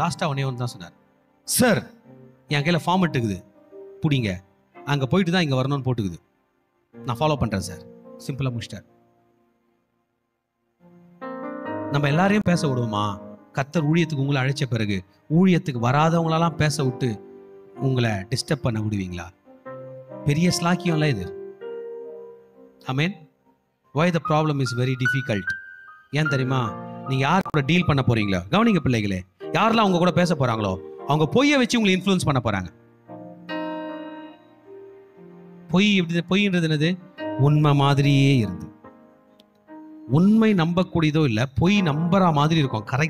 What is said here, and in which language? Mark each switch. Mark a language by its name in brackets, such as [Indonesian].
[Tamil] லாஸ்டா ஒன்னே ஒன்று தான் சொன்னார், சார் என் கையில ஃபார்மெட் இருக்குது, புடிங்க, அங்க போயிட்டு தான் இங்க வரணும்னு போட்டுக்குது, நான் ஃபாலோ பண்றேன் சார். சிம்பிளா முடிச்சிட்டார். நம்ம எல்லாரையும் பேச விடுவோமா? கர்த்தர் ஊழியத்துக்கு உங்களை அழைச்ச பிறகு ஊழியத்துக்கு வராதவங்களெல்லாம் பேச விட்டு உங்களை டிஸ்டர்ப் பண்ண விடுவீங்களா? பெரிய ஸ்லாக்கியம்ல இது. ஆமென். [English] why the problem is very difficult? [Tamil] ஏன் தெரியுமா? நீங்க யார் கூட டீல் பண்ண போறீங்களோ, கவனிங்க பிள்ளைகளே, யாரெல்லாம் அவங்க கூட பேச போறாங்களோ அவங்க பொய்யை வச்சு உங்களை இன்ஃப்ளூயன்ஸ் பண்ண போறாங்க. பொய்ன்றது என்னது? உண்மை மாதிரியே இருந்து, உண்மை நம்பக்கூடியதோ இல்லை, பொய் நம்புற மாதிரி இருக்கும்.